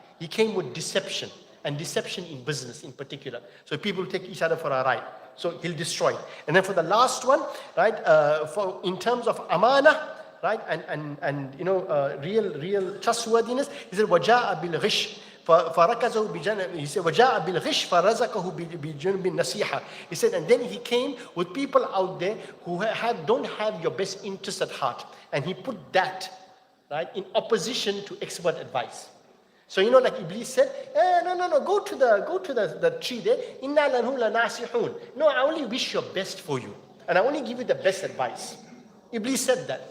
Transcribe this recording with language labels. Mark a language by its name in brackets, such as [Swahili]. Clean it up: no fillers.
[English] He came with deception. And deception in business in particular. So people take each other for a ride. So he'll destroy it. And then for the last one, right, in terms of amana, right, and real trustworthiness, he said, وَجَاءَ بِالْغِشِّ فَرَكَزَهُ بِجَنَبِ. [Arabic] He said, وَجَاءَ بِالْغِشِّ فَرَزَقَهُ بِجَنْبِ النَّصِيحَةِ. [English] He said, and then he came with people out there who don't have your best interest at heart. And he put that, right, in opposition to expert advice. So like Iblis said, no, go to the tree there. Inna lanhu lanasihun. No, I only wish your best for you, and I only give you the best advice. Iblis said that.